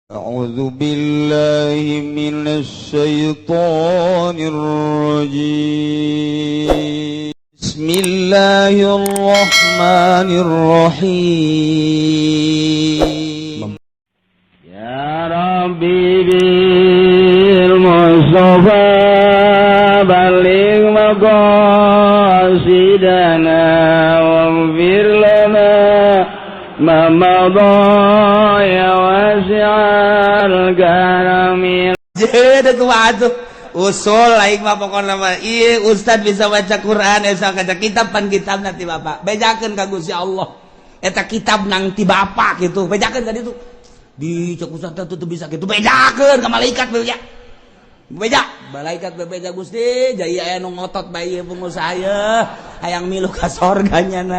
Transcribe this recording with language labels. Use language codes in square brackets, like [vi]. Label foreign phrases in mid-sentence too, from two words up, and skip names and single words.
[ar] أعوذ بالله من الشيطان الرجيم بسم الله الرحمن الرحيم يا ربي بالمصطفى بلغ مقاصدنا واغفر لنا ما مضى يا واسع الكرم. [su] Jadi kumaha usul lain mah pokona mah ieu ustad bisa baca Quran bisa baca kitab pan kitab nanti Bapak bejakeun ka Gusti Allah eta kitab nang ti Bapak gitu bejakeun ka ditu di cek ustad teh bisa gitu bejakeun ka malaikat beja malaikat bebeja Gusti jai aya nu ngotot bae pengusaha ieu hayang milu ka sorganya na.